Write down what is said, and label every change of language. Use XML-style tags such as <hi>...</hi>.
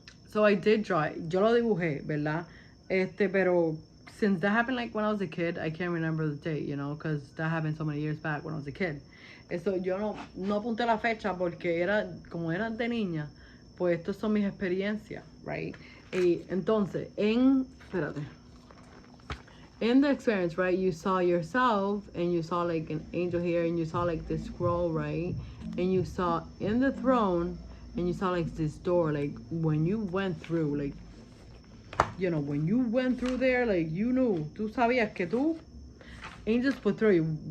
<en>So I did draw it.</en> <es>Yo lo dibujé, ¿verdad?</es> <en>Pero since that happened like when I was a kid, I can't remember the date, because that happened so many years back when I was a kid.</en> <es>Eso yo no apunté la fecha porque como era de niña, pues estas son mis experiencias, right? Y entonces, espérate.</es> <en>In the experience, right, you saw yourself, and you saw like an angel here, and you saw like this scroll, right? And you saw in the throne, and you saw like this door, like when you went through, like, when you went through there, like, you knew,</en> <es>tú sabías que</es> <en>angels put through you.</en>